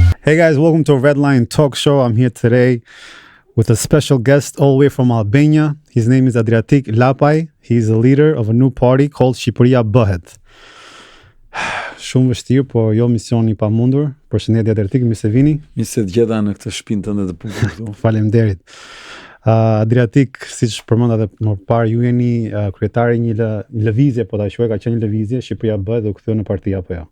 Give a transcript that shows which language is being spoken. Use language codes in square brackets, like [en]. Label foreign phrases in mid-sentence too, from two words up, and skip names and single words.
[en] Hey guys, welcome to Red Line Talk Show. I'm here today with a special guest all the way from Albania. His name is Adriatik Lapaj. He's a leader of a new party called Shqipëria Bëhet. [sq] Shumë vështirë, po jo misioni pa mundur. Përshëndetje Adriatik, mirë se vini. Mirë se të gjeta në këtë shtëpinë tënde të bukur këtu. Faleminderit. Adriatik, siç përmenda edhe më parë, ju jeni kryetari një lëvizje, po ta quaj, ka qenë një lëvizje Shqipëria Bëhet dhe u ktheu në parti apo jo?